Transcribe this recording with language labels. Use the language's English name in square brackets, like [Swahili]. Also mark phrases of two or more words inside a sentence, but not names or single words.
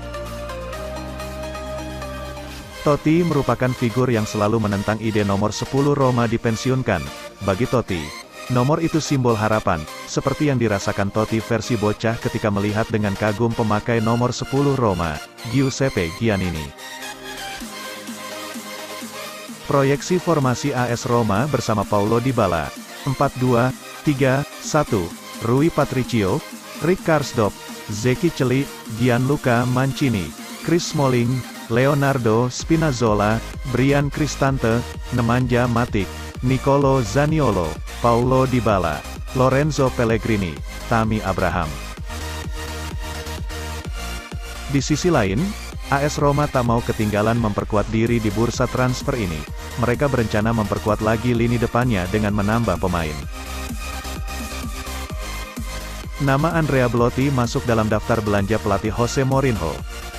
[Indonesian] Totti merupakan figur yang selalu menentang ide nomor 10 Roma dipensiunkan. Bagi Totti, nomor itu simbol harapan, seperti yang dirasakan Totti versi bocah ketika melihat dengan kagum pemakai nomor 10 Roma, Giuseppe Giannini. Proyeksi formasi AS Roma bersama Paulo Dybala, 4-2-3-1, Rui Patricio, Rick Karsdorp, Zeki Celik, Gianluca Mancini, Chris Smalling, Leonardo Spinazzola, Brian Cristante, Nemanja Matic, Nicolo Zaniolo, Paulo Dybala, Lorenzo Pellegrini, Tammy Abraham. Di sisi lain, AS Roma tak mau ketinggalan memperkuat diri di bursa transfer ini. Mereka berencana memperkuat lagi lini depannya dengan menambah pemain. Nama Andrea Belotti masuk dalam daftar belanja pelatih Jose Mourinho.